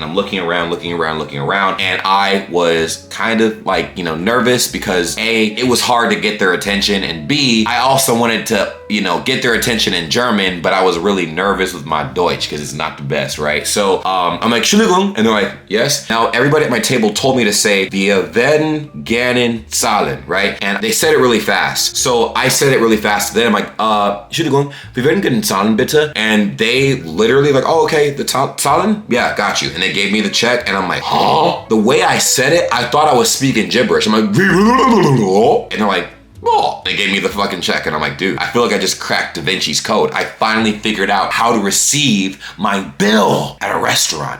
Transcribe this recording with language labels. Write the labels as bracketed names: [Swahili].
[English] And I'm looking around, and I was kind of like, you know, nervous because A, it was hard to get their attention, and B, I also wanted to, you know, get their attention in German, but I was really nervous with my Deutsch because it's not the best, right? So I'm like, Entschuldigung, and they're like, yes. Now everybody at my table told me to say, [German] wir werden gerne zahlen, [English] right? And they said it really fast. So I said it really fast to them, like, [German] Entschuldigung, wir werden gerne zahlen bitte. [English] And they literally like, oh, okay, the zahlen? Yeah, got you. And they gave me the check, and I'm like, huh? The way I said it, I thought I was speaking gibberish. I'm like, and they're like, oh. They gave me the fucking check, and I'm like, dude, I feel like I just cracked Da Vinci's code. I finally figured out how to receive my bill at a restaurant.